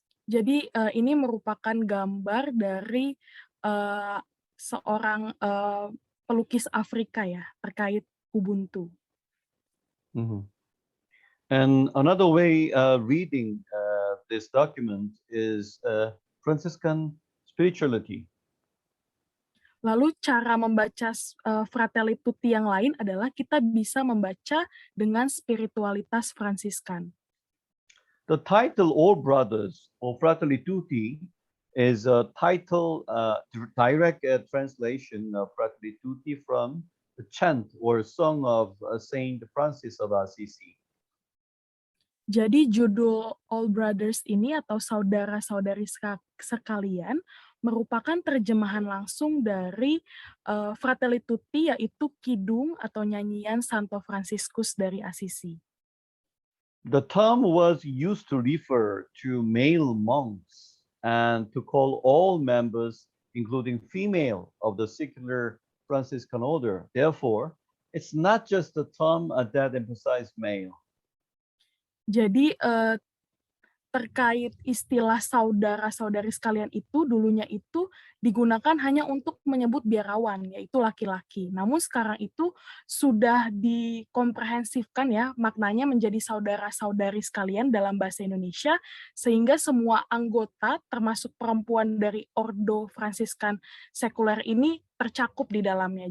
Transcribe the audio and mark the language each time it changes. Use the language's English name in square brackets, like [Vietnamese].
[Indonesian] Jadi ini merupakan gambar dari seorang pelukis Afrika ya terkait Ubuntu. Mhm. [English] And another way reading this document is Franciscan spirituality. [Indonesian] Lalu cara membaca Fratelli Tutti yang lain adalah kita bisa membaca dengan spiritualitas Fransiskan. [English] The title All Brothers or Fratelli Tutti is a title, direct translation of Fratelli Tutti from the chant or song of Saint Francis of Assisi. [Indonesian] Jadi judul All Brothers ini atau saudara-saudari sekalian merupakan terjemahan langsung dari Fratelli Tutti yaitu kidung atau nyanyian Santo Fransiskus dari Assisi. [English] The term was used to refer to male monks and to call all members, including female, of the secular Franciscan order. Therefore, it's not just a term that emphasizes male. [Indonesian] Jadi terkait istilah saudara-saudari sekalian itu dulunya itu digunakan hanya untuk menyebut biarawan, yaitu laki-laki. Namun sekarang itu sudah dikomprehensifkan ya, maknanya menjadi saudara-saudari sekalian dalam bahasa Indonesia, sehingga semua anggota termasuk perempuan dari Ordo Fransiskan sekuler ini tercakup di dalamnya.